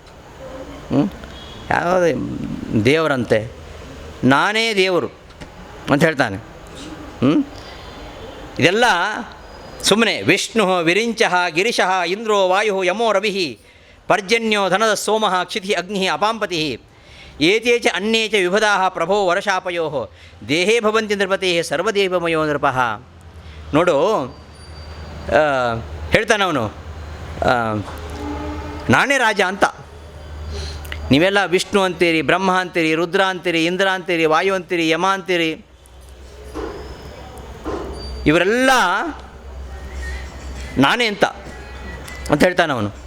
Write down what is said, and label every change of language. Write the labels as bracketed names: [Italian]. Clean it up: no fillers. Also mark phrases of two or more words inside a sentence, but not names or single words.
[Kannada] ಯಾವುದೇ ದೇವರಂತೆ, ನಾನೇ ದೇವರು ಅಂತ ಹೇಳ್ತಾನೆ. ಇದೆಲ್ಲ ಸುಮ್ಮನೆ. [Sanskrit] ವಿಷ್ಣು ವಿರಿಂಚಃ ಗಿರಿಶಃ ಇಂದ್ರೋ ವಾಯು ಯಮೋ ರವಿ ಪರ್ಜನ್ಯೋ ಧನದ ಸೋಮಃ ಕ್ಷಿತಿ ಅಗ್ನಿ ಅಪಾಂಪತಿ ಏತೇ ಚ ಅನ್ಯೇ ಚ ವಿಭದಾ ಪ್ರಭೋ ವರಶಾಪಯೋ ದೇಹೇ ಭವಂತಿ ನೃಪತೆ ಸರ್ವದೇವಮಯೋ ನೃಪಃ. [Kannada] ನೋಡು, ಹೇಳ್ತಾನವನು, ನಾನೇ ರಾಜ ಅಂತ. ನೀವೆಲ್ಲ ವಿಷ್ಣು ಅಂತೀರಿ, ಬ್ರಹ್ಮ ಅಂತೀರಿ, ರುದ್ರ ಅಂತೀರಿ, ಇಂದ್ರ ಅಂತೀರಿ, ವಾಯು ಅಂತೀರಿ, ಯಮ ಅಂತೀರಿ. ಇವರೆಲ್ಲ ನಾನೇ ಅಂತ ಹೇಳ್ತಾನವನು.